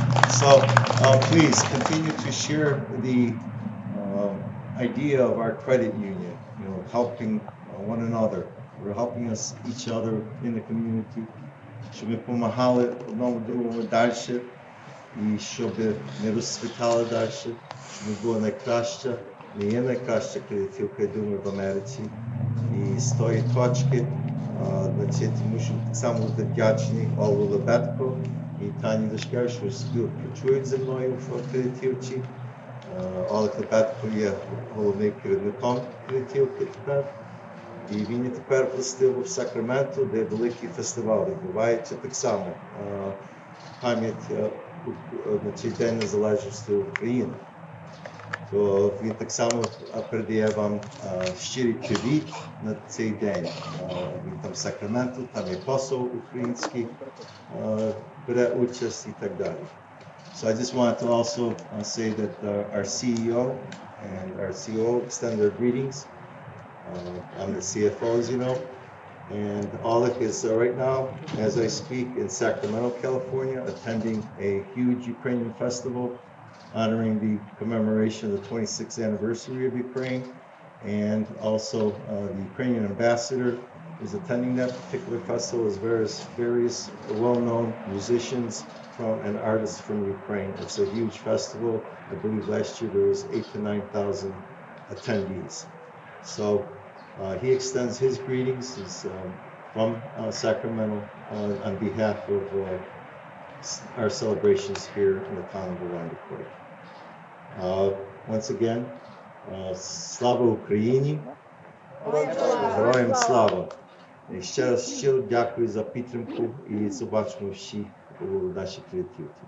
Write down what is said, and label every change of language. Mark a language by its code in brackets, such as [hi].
[en] So please continue to share the idea of our credit union, helping one another. We're helping each other in the community. [uk] Щоб ми допомагали одному другому далі, і щоб не розцвітали далі, щоб ми були найкраща, не є найкраща кредитівка, я думаю, в Америці. І з тої точки, мушу так само бути вдячний Олу Лебедко і Тані Дашкевич, що співпрацюють зі мною в кредитівці. Олег Лебедко є головним керівником кредитівки тепер. І він є тепер властиво в Сакраменто, де великий фестиваль відбувається так само. Пам'ять на цей День Незалежності України. То він так само передає вам щирий привіт на цей день. Він там в Сакраменто, там є посол український, бере участь і так далі. [en] So I just wanted to also say that our CEO and our COO extend their greetings. I'm the CFO, as you know, and Oleg is right now, as I speak, in Sacramento, California, attending a huge Ukrainian festival honoring the commemoration of the 26th anniversary of Ukraine, and also the Ukrainian ambassador is attending that particular festival, as various well-known musicians and artists from Ukraine. It's a huge festival. I believe last year there was 8,000 to 9,000 attendees. So he extends his greetings. He's from Sacramento on behalf of our celebrations here in the town of Ivanivskoye. Once again, [uk] слава Україні! Героям слава! І ще раз щиро дякую за підтримку і побачимо всі у нашій креативці.